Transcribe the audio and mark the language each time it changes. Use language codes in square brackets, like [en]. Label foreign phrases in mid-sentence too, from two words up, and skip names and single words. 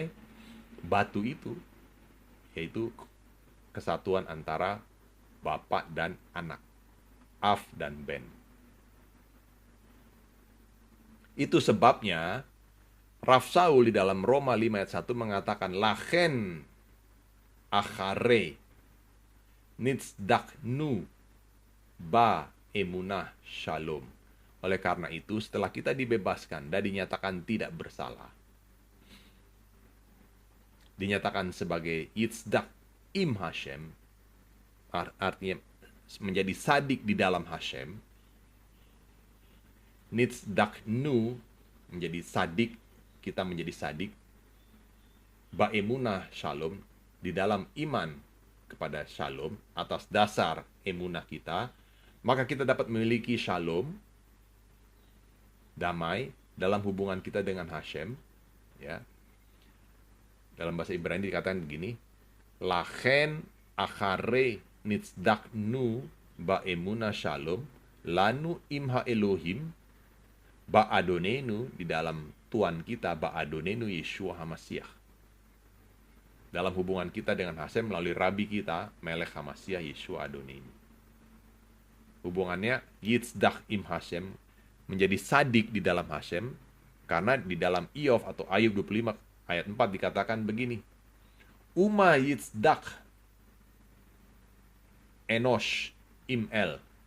[id] Batu itu, yaitu kesatuan antara bapak dan anak, af dan ben. Itu sebabnya Rav Shaul di dalam Roma 5 ayat 1 mengatakan, [he] לכן אחרי נצדקנו באמונה שלום. [id] Oleh karena itu, setelah kita dibebaskan dan dinyatakan tidak bersalah, dinyatakan sebagai [he] יצדק עם השם, [id] artinya menjadi sadik di dalam Hashem, nitzdaknu, menjadi sadik, kita menjadi sadik, [he] באמונה שלום, [id] di dalam iman kepada shalom, atas dasar emunah kita, maka kita dapat memiliki shalom, damai, dalam hubungan kita dengan Hashem. Ya. Dalam bahasa Ibrani dikatakan begini, [he] לכן אחרי נצדקנו באמונה שלום לנו עם האלהים באדונינו, [id] di dalam Tuhan kita, [he] באדונינו ישוע המשיח. [id] Dalam hubungan kita dengan Hashem melalui Rabi kita, [he] מלך המשיח ישוע אדונינו. [id] Hubungannya [he] יצדק עם השם, [id] menjadi sadik di dalam Hashem, karena di dalam Iov atau Ayub 25 ayat 4 dikatakan begini, [he] ומה יצדק אנוש עם אל.